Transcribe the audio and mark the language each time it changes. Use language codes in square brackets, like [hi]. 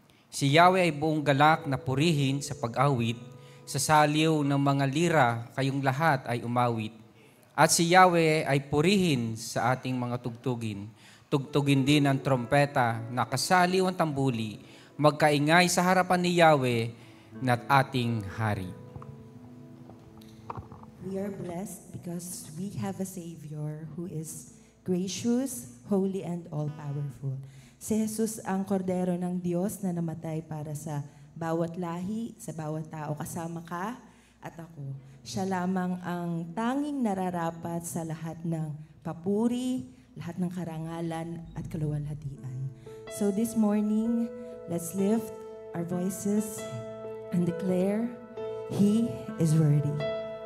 [tl] Si Yahweh ay buong galak na purihin sa pag-awit, sa saliw ng mga lira kayong lahat ay umawit. At si Yahweh ay purihin sa ating mga tugtugin. Tugtugin din ang trompeta, nakasaliw ang tambuli, magkaingay sa harapan ni Yahweh na't ating hari. [en] We are blessed because we have a Savior who is gracious, holy, and all-powerful. [tl] Si Jesus ang kordero ng Diyos na namatay para sa bawat lahi, sa bawat tao. Kasama ka at ako. Siya lamang ang tanging nararapat sa lahat ng papuri, lahat ng karangalan at kaluwalhatian. [en] So this morning, let's lift our voices and declare, He is worthy.